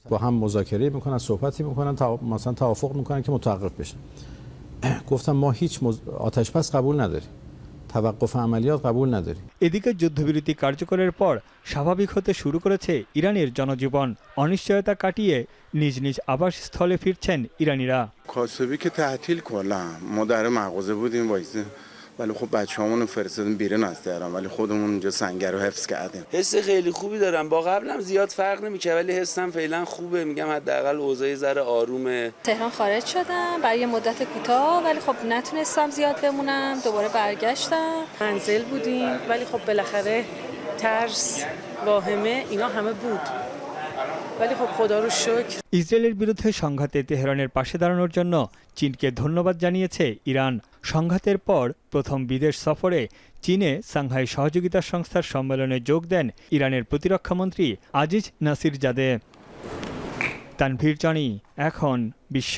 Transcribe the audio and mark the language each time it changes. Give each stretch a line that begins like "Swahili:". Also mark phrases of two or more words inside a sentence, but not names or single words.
Bangla: এদিকে যুদ্ধবিরতি কার্যকরের পর স্বাভাবিক হতে শুরু করেছে ইরানের জনজীবন। অনিশ্চয়তা কাটিয়ে নিজ নিজ আবাসস্থলে ফিরছেন ইরানিরা।
Persian: و ولی خب بچه‌هامون رو فرستادیم بیرون از تهران ولی خودمون اونجا سنگر رو حفظ کردیم. حس خیلی خوبی دارم. با قبلم زیاد فرق نمی‌کنه ولی حسم فعلا خوبه. میگم حداقل اوضاع ذره آرومه. تهران خارج شدم برای یه مدت کوتاه ولی خب نتونستم زیاد بمونم. دوباره برگشتم. منزل بودیم ولی خب بالاخره ترس، واهمه اینا همه بود. ولی خب خدا رو شکر
Bangla: ইসরায়েলের বিরুদ্ধে সংঘাতে তেহরানের পাশে দাঁড়ানোর জন্য চীনকে ধন্যবাদ জানিয়েছে ইরান। সংঘাতের পর প্রথম বিদেশ সফরে চীনে সাংহাই সহযোগিতা সংস্থার সম্মেলনে যোগ দেন ইরানের প্রতিরক্ষামন্ত্রী আজিজ নাসিরজাদে। তানভীর জনি, এখন বিশ্ব।